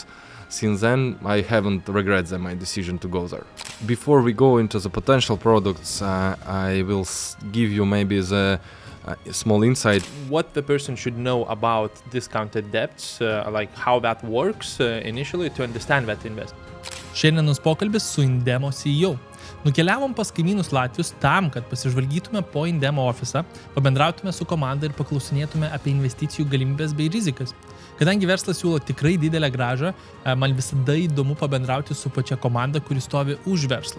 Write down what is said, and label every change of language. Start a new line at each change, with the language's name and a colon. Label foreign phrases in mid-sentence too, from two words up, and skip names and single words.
English: Since then, I haven't regretted my decision to go there. Before we go into the potential products, I will give you maybe the small insight. What the person should know about discounted debts, like how that works initially to understand that investment.
Lithuanian: Šiandienos pokalbis su INDEMO CEO. Nukeliavom pas kaimynus Latvius tam, kad pasižvalgytume po INDEMO ofisą, pabendrautume su komanda ir paklausinėtume apie investicijų galimybės bei rizikas. Kadangi verslas siūlo tikrai didelę grąžą, man visada įdomu pabendrauti su pačia komanda, kuri stovi už verslą.